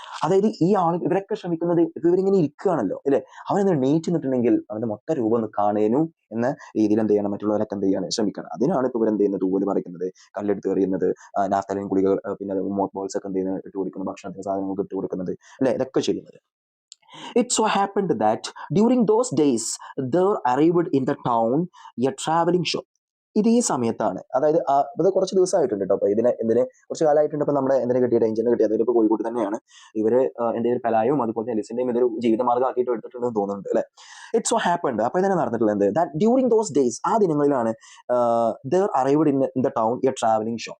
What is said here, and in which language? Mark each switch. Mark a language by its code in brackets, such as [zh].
[ml] അതായത് ഈ ഇവരൊക്കെ ശ്രമിക്കുന്നത്, ഇവരിങ്ങനെ ഇരിക്കുകയാണല്ലോ അല്ലെ, അവനൊന്ന് എണീറ്റ് നിന്നിട്ടുണ്ടെങ്കിൽ അവന്റെ മൊത്ത രൂപം ഒന്ന് കാണേനു എന്ന രീതിയിൽ എന്ത് ചെയ്യണം, മറ്റുള്ളവരൊക്കെ എന്ത് ചെയ്യാണ്, ശ്രമിക്കണം. അതിനാണ് ഇപ്പൊ ഇവരെന്ത് ചെയ്യുന്നത്, തൂവല് പറിക്കുന്നത്, കല്ലെടുത്ത് എറിയുന്നത്, നാഫ്തലിൻ ഗുളികൾ, പിന്നെ മോത്ത് ബോൾസ് ഒക്കെ എന്ത് ചെയ്യുന്നത്, ഇട്ട് കൊടുക്കുന്നത്, ഭക്ഷണത്തിന് സാധനങ്ങൾക്ക് ഇട്ട് കൊടുക്കുന്നത് അല്ലെ, ഇതൊക്കെ ചെയ്യുന്നത്. [en] It so happened that during those days there arrived in the town a traveling show. [ml] ഇത് ഈ സമയത്താണ്, അതായത് ഇത് കുറച്ച് ദിവസമായിട്ടുണ്ട് കേട്ടോ. അപ്പൊ ഇതിന് കുറച്ച് കാലമായിട്ടുണ്ട്. ഇപ്പൊ നമ്മുടെ എന്തിനെ കിട്ടിയത്, ഏഞ്ചലിനെ കിട്ടിയത്, അതിലിപ്പോ കോഴിക്കോട് തന്നെയാണ്. ഇവര് എന്തെങ്കിലും പലായും അതുപോലെ എലിസിന്റെയും ഇതൊരു ജീവിതമാർഗ്ഗം ആക്കിയിട്ട് എടുത്തിട്ടുണ്ടെന്ന് തോന്നുന്നുണ്ട് അല്ലെ. [en] it so happened, [ml] അപ്പൊ ഇതിനെ നടന്നിട്ടുള്ളത് [en] that during those days, [ml] ആ ദിനങ്ങളിലാണ് [en] There arrived in the town a travelling show.